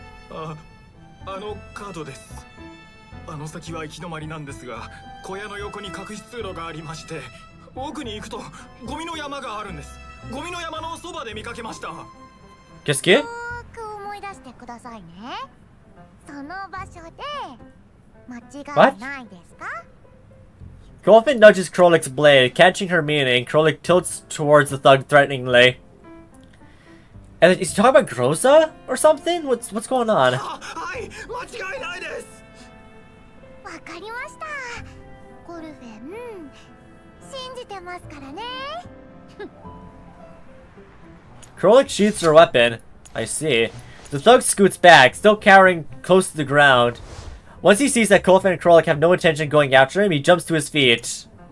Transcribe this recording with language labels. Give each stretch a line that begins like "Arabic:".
Japanese: あのカードですあの先は行き止まりなんですが小屋の横に隠し通路がありまして奥に行くとゴミの山があるんですゴミの山のそばで見かけました
French: Qu'est-ce que?
Japanese: よーく思い出してくださいねその場所で間違いないですか
English: Kolfin nudges Krolik's blade, catching her meaning. Krolik tilts towards the thug threateningly. And is he talking about Groza or something? What's going on?
Japanese: はい間違いないですわかりましたコルフェン信じてますからね。
English: Krolik shoots her weapon. I see. The thug scoots back, still cowering close to the ground. Once he sees that Kofan and Krolik have no intention of going after him, he jumps to his feet.